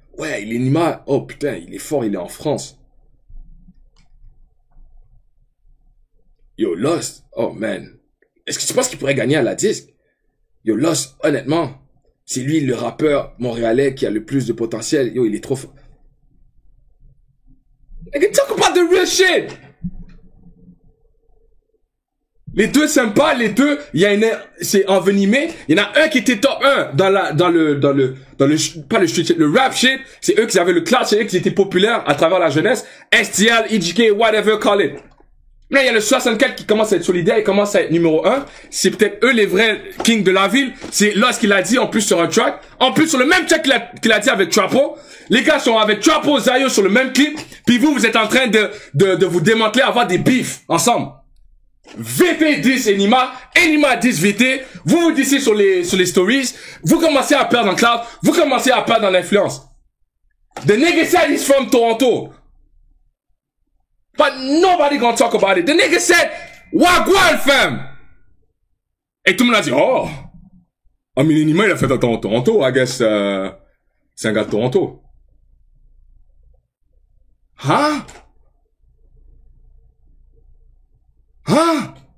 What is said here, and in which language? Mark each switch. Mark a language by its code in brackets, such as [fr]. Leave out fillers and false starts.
[fr] Ouais, Enima, oh putain, il est fort, il est en France. Yo, Lost, oh man. Est-ce que tu penses qu'il pourrait gagner à la disque? Yo, Lost, honnêtement, c'est lui le rappeur montréalais qui a le plus de potentiel. Yo, il est trop fort. [en] Nigga, talk about the real shit! [fr] Les deux sympas, les deux, c'est envenimé. Il y en a un qui était top 1 dans le pas le street shit, le rap shit. C'est eux qui avaient le clash, c'est eux qui étaient populaires à travers la jeunesse. [en] STL, EGK, whatever, call it. [fr] Là, il y a le 64 qui commence à être solidaire, il commence à être numéro 1. C'est peut-être eux les vrais kings de la ville. C'est lorsqu'il a dit, en plus sur un track. En plus, sur le même track qu'il a dit avec Trapo. Les gars sont avec Trapo, Zayo sur le même clip. Puis vous êtes en train de vous démanteler, avoir des beefs ensemble. VT 10 Enima, Enima 10 VT, vous disiez sur les stories, vous commencez à perdre en cloud, vous commencez à perdre en influence. [en] The nigga said he's from Toronto. But nobody gonna talk about it. The nigga said, Wagwan fam! [fr] Et tout le monde a dit, oh! [en] I mean, [fr] Enima il a fait dans Toronto, [en] I guess, [fr] c'est un gars de Toronto. Hein? Hein?